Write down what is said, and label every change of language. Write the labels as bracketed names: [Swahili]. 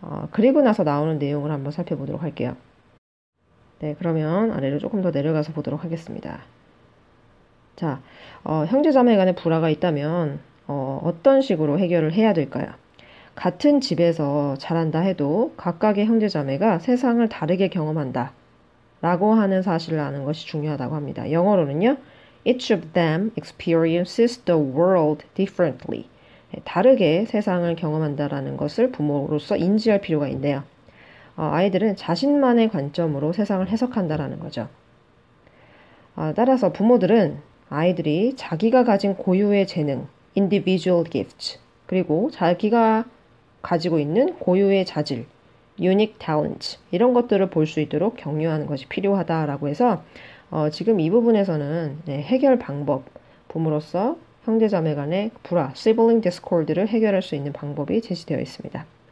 [Korean] 그리고 나서 나오는 내용을 한번 살펴보도록 할게요. 네, 그러면 아래로 조금 더 내려가서 보도록 하겠습니다. 자, 형제 자매 간의 불화가 있다면 어떤 식으로 해결을 해야 될까요? 같은 집에서 자란다 해도 각각의 형제 자매가 세상을 다르게 경험한다 라고 하는 사실을 아는 것이 중요하다고 합니다. 영어로는요, [English] each of them experiences the world differently. [Korean] 다르게 세상을 경험한다라는 것을 부모로서 인지할 필요가 있네요. 아이들은 자신만의 관점으로 세상을 해석한다라는 거죠. 따라서 부모들은 아이들이 자기가 가진 고유의 재능, [English] individual gifts, [Korean] 그리고 자기가 가지고 있는 고유의 자질, [English] unique talent, [Korean] 이런 것들을 볼 수 있도록 격려하는 것이 필요하다라고 해서 지금 이 부분에서는 해결 방법, 부모로서 형제자매 간의 불화, [English] sibling discord [Korean] 를 해결할 수 있는 방법이 제시되어 있습니다.